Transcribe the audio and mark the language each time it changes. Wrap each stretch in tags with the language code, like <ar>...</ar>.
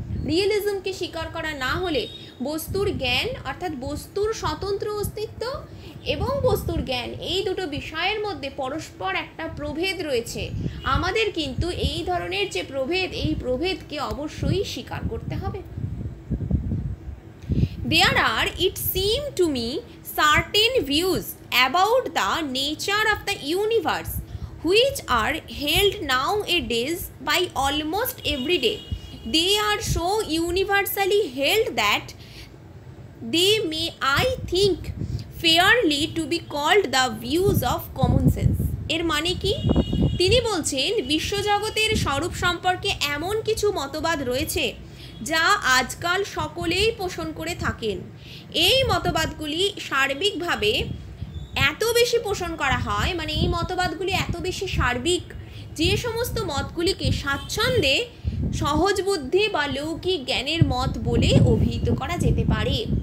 <bn>রিয়েলিজমকে স্বীকার করা না হলে বস্তুর জ্ঞান অর্থাৎ বস্তুর স্বতন্ত্র অস্তিত্ব এবং বস্তুর জ্ঞান, এই দুটো বিষয়ের মধ্যে পরস্পর একটা প্রভেদ রয়েছে। আমাদের কিন্তু এই ধরনের যে প্রভেদ, এই প্রভেদকে অবশ্যই স্বীকার করতে হবে।</bn> <en>There are, it seems to me, certain views about the nature of the universe which are held nowadays by almost every day. They are so universally held that they may, I think, fairly to be called the views of common sense.</en> <bn>এর মানে কি? তিনি বলছেন বিশ্বজগতের স্বরূপ সম্পর্কে এমন কিছু মতবাদ রয়েছে যা আজকাল সকলেই পোষণ করে থাকেন। এই মতবাদগুলি সার্বিকভাবে এত বেশি পোষণ করা হয়, মানে এই মতবাদগুলি এত বেশি সার্বিক, যে সমস্ত মতগুলিকে স্বাচ্ছন্দ্যে সহজ বুদ্ধি বা লৌকিক জ্ঞানের মত বলে অভিহিত করা যেতে পারে।</bn>